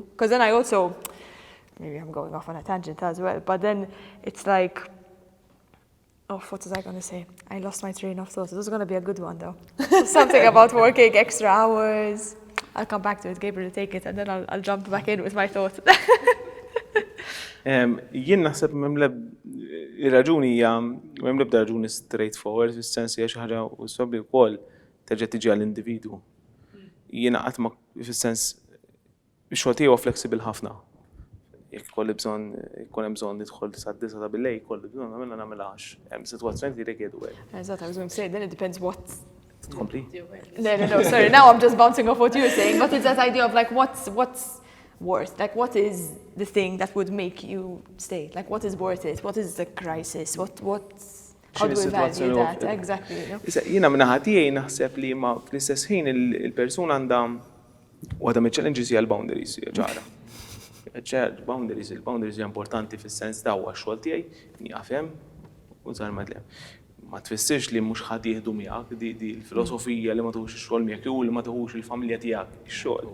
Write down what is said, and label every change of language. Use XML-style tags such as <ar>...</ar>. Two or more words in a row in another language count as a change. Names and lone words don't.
<en>Because then I also, maybe I'm going off on a tangent as well, but then it's like, what was I going to say? I lost my train of thought. It was going to be a good one, though. Something about working extra hours. I'll come back to it. Gabriel will take it, and then I'll jump back in with my thought.</en> <mt>Jien naħseb ir-raġuni hija m'hemm l-ebda raġuni straightforward, fis-sens hija xi ħaġa u sobbi wkoll terġa' tiġi għall-individwu. Jiena qatt ma fis-sens ix-xogħol tiegħu flexible ħafna. Jekk kolli hemm bżonn nidħol sad-9 ta' bil-lejl, kolli bżonn nagħmilha 10. Hemm sitwazzjoni li jrikjedu hekk.</mt> <en>Exactly, I was going to say, then it depends what.</en> <mt>Tkompli?</mt> <en>No, sorry. Now I'm just bouncing off what you were saying, but it's that idea of like what's worth, like what is the thing that would make you stay? Like what is worth it? What is the crisis? How do we value that? Exactly.</en> <mt>Jiena minn naħa tiegħi naħseb li ma fl-istess ħin il-persuna għandha waħda mill-challenges hija l-boundaries ġara. Il-boundaries hija importanti fis-sens ta' huwa x-xogħol tiegħi nieqaf hemm u żgħar madlem. Ma tfissirx li mhux ħadd jieħdu miegħek di l-filosofija li ma tuħux ix-xogħol miegħek jew li ma tuħux il-familja tiegħek ix-xogħol.</mt>